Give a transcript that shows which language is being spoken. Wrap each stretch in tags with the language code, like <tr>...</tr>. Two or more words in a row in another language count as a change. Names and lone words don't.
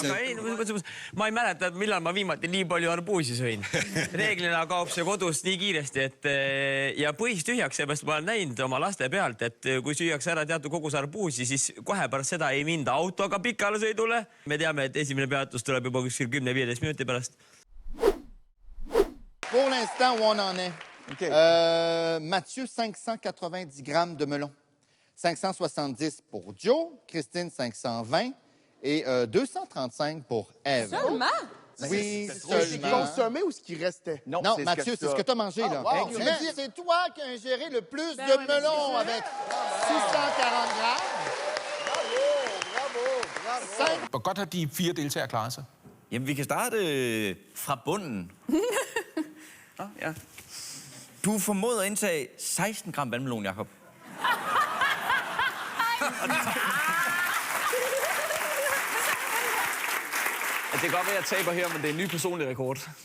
<et>Aga ei, ma ei mäleta, millal ma viimati nii palju arbuusi sõin. Reeglina kaob see kodust nii kiiresti, et ja põis tühjaks, seepärast ma olen näinud oma laste pealt, et kui süüakse ära teatud kogus arbuusi, siis kohe pärast seda ei minda autoga pikale sõidule. Me teame, et esimene peatus tuleb juba kuskil 10-15 minuti pärast.</et> <fr>Pour l'instant, où on en est? Mathieu, 590 grammes de melon. 570 pour Joe, Christine, 520 et 235 pour Ève. Seulement? Oui, seulement. C'est consommé ou ce qui restait? Non, Mathieu, c'est ce que tu as mangé, là. Wow. C'est toi qui as ingéré le plus de melon avec 640 grammes.</fr> <da>Hvor godt har de 4 deltagere klaret sig? Jamen, vi kan starte fra bunden. Ja. Du formåede at indtage 16 gram vandmelon, Jakob. Det kan godt være, at jeg taber her, men det er en ny personlig rekord.</da>